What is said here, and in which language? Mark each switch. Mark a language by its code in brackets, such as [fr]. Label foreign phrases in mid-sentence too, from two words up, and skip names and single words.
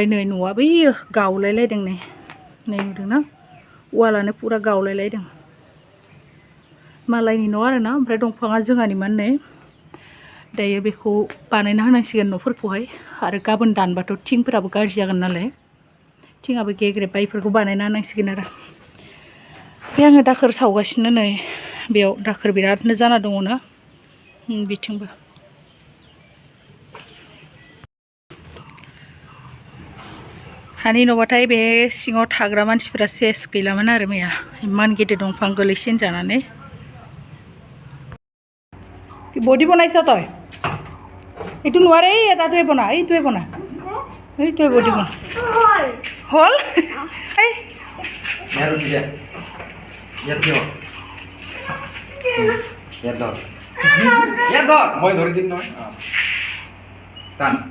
[brx] नै न'आ बैयो गावलायलायदों नै नुदोंना वालानो पुरा गावलायलायदों मालायनि न' आरोना ओमफ्राय दंफाङा जोंहानिमोन नै दायो बेखौ बानायना होनांसिगोन न'फोरखौहाय आरो गाबोन दानबाथ' थिंफोराबो गाज्रि जागोन नालाय थिङाबो गेग्रेबबाय इफोरखौ बानायना होनांसिगोन आरो बे आङो दाखोर सावगासिनो नै बेयाव दाखोर बिरादनो जाना दङ ना बिथिंबो हानि न'बाथाय बे सिङाव थाग्रा मानसिफोरा सेस गैलामोन आरो मैया इमान गिदिर दंफां गोलैसिन जानानै [as] বডি বনাইছ তই এইটো নোৱাৰে এটাটোৱে বনা এইটোৱে বনা এইটোৱে বডি বনা হ'ল মই ধৰি দিম নহয় টান